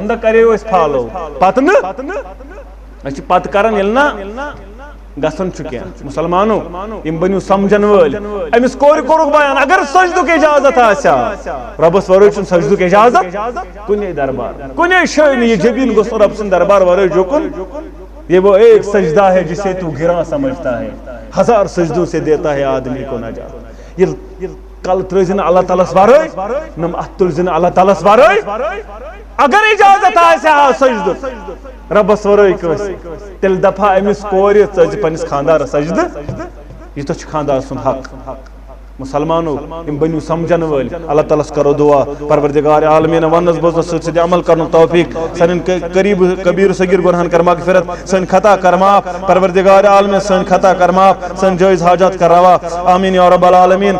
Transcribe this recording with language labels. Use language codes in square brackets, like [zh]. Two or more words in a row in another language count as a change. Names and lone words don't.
[ks] دۄہ کریو أسۍ فالو پتہٕ نہٕ أسۍ چھِ پتہٕ کران ییٚلہِ نہ گژھان چھُ کینٛہہ مُسلمانو یِم بٔنِو سمجھن وٲلۍ أمِس کورِ کوٚرُکھ بیان اگر سجدُک اجازت آسہِ ہا رۄبس ورٲے چھُنہٕ سجدُک اجازت کُنے دربار کُنے جایہِ نہٕ یہِ جبیٖن گوٚژھ نہٕ رۄب سٕنٛدِ دربار ورٲے جُکُن [ur] یہ وہ ایک سجدہ ہے جسے تو گراں سمجھتا ہے ہزار سجدوں سے دیتا ہے آدمی کو نجات [ks] یہ کل ترٛٲوزِ اللہ تعالیٰ ورٲے نم اتھ تُلزِ اللہ تعالیٰ ورٲے اگر اجازت آسہِ ہا سجدُک رۄبس ورٲے کٲنٛسہِ تیٚلہِ دپہا أمِس کورِ ژٕ ٲسۍ زِ پننِس خانٛدارس سجدٕ یوٗتاہ چھُ خانٛدار سُنٛد حق مسلمانو یم بنیو سمجھن وٲلۍ اللہ تعالیٰ کرو دعا پروردگار عالمین ونس بوزنس سۭتۍ عمل کرنُک توفیق سانٮ۪ن قریٖب کبیٖر صغیٖر گۄنہن کر مغفرت سٲنۍ خطا کر معاف پروردگار عالمین سٲنۍ خطا کر معاف سٲنۍ جٲیز حاجات کر روا آمیٖن [ar] یا رب العالمیٖن